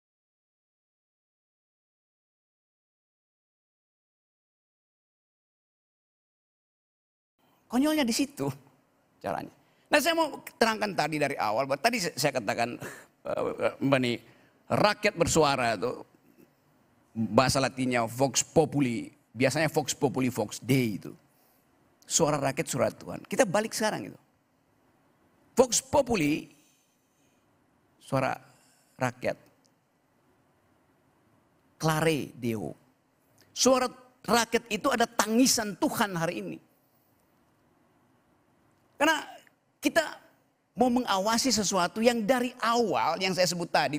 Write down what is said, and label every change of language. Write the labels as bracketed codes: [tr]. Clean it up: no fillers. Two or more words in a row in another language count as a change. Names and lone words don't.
[id] Konyolnya di situ caranya. Nah saya mau terangkan tadi dari awal, bahwa tadi saya katakan Mbak Ni, rakyat bersuara itu bahasa latinnya [la] vox populi, [id] biasanya [la] vox populi vox dei [id] itu. Suara rakyat suara Tuhan. Kita balik sekarang itu. [la] Vox populi [id] suara rakyat. [la] Clare Deo. [id] Suara rakyat itu ada tangisan Tuhan hari ini. Karena kita mau mengawasi sesuatu yang dari awal yang saya sebut tadi.